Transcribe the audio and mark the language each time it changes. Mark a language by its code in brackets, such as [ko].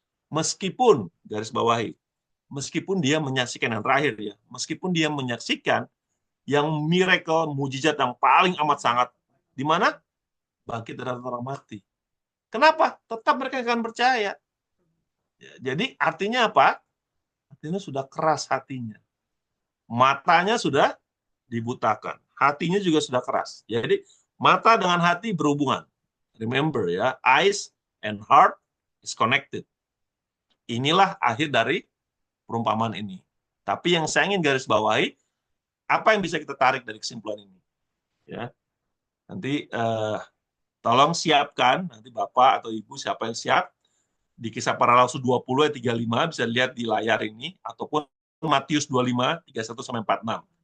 [id] Meskipun, garis bawahi, meskipun dia menyaksikan yang terakhir ya, meskipun dia menyaksikan yang miracle, mujizat yang paling amat sangat, di mana? Bangkit dari orang mati. Kenapa? Tetap mereka akan percaya. Jadi artinya apa? Artinya sudah keras hatinya. Matanya sudah dibutakan. Hatinya juga sudah keras. Jadi mata dengan hati berhubungan. [en] Remember ya, eyes and heart is connected. [id] Inilah akhir dari perumpamaan ini. Tapi yang saya ingin garis bawahi, apa yang bisa kita tarik dari kesimpulan ini? Ya, nanti tolong siapkan, nanti Bapak atau Ibu siapa yang siap, di Kisah Para Rasul 20 ayat 35 bisa lihat di layar ini, ataupun Matius 25 31 sampai 46.